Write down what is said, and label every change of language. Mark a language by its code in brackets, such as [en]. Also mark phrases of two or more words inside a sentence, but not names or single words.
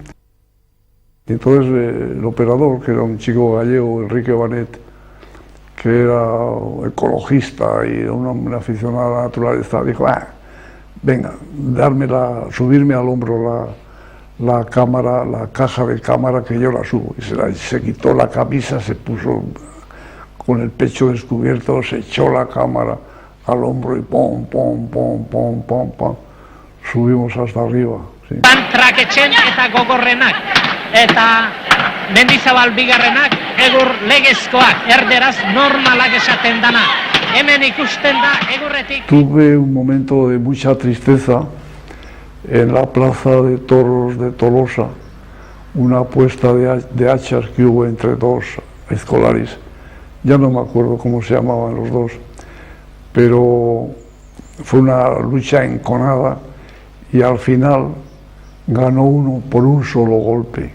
[es] Y entonces el operador, que era un chico gallego, Enrique Banet, que era ecologista y un aficionado a la naturaleza, dijo, venga, subirme al hombro la cámara, la caja de cámara, que yo la subo. Y se quitó la camisa, se puso con el pecho descubierto, se echó la cámara al hombro y pom, pom, pom, pom, pom, pom, subimos hasta arriba. Sí. [eu] Traketzen eta gogorrenak, eta Mendizabal bigarrenak, egur legezkoak, erderaz normalak esaten dana. Hemen ikusten da, egurretik. [es] Tuve un momento de mucha tristeza en la plaza de toros de Tolosa, una apuesta de hachas que hubo entre 2 escolares. Ya no me acuerdo cómo se llamaban los dos, pero fue una lucha enconada y al final ganó uno por un solo golpe.